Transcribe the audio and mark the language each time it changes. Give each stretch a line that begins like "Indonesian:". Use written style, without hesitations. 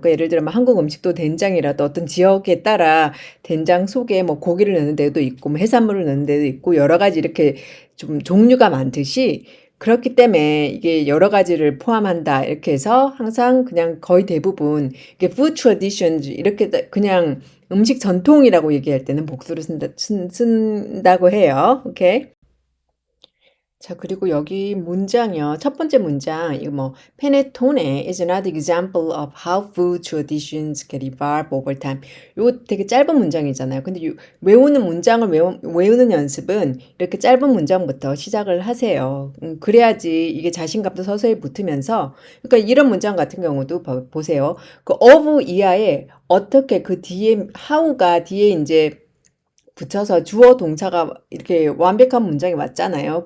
Korean: 그러니까 예를 들면 뭐 한국 음식도 된장이라도 어떤 지역에 따라 된장 속에 뭐 고기를 넣는 데도 있고 뭐 해산물을 넣는 데도 있고 여러 가지 이렇게 좀 종류가 많듯이 그렇기 때문에 이게 여러 가지를 포함한다. 이렇게 해서 항상 그냥 거의 대부분 이게 food traditions 이렇게 그냥 음식 전통이라고 얘기할 때는 복수를 쓴다고 해요. 오케이. 자, 그리고 여기 문장이요.
English: 첫 번째 문장, 이거 뭐, Panettone is another example of how food traditions can evolve over time.
Korean: 이거 되게 짧은 문장이잖아요. 근데 외우는 문장을 외우는 연습은 이렇게 짧은 문장부터 시작을 하세요. 그래야지 이게 자신감도 서서히 붙으면서, 그러니까 이런 문장 같은 경우도 보세요. 그 of 이하에 어떻게 그 뒤에, how가 뒤에 이제 붙여서 주어 동사가 이렇게 완벽한 문장이 왔잖아요.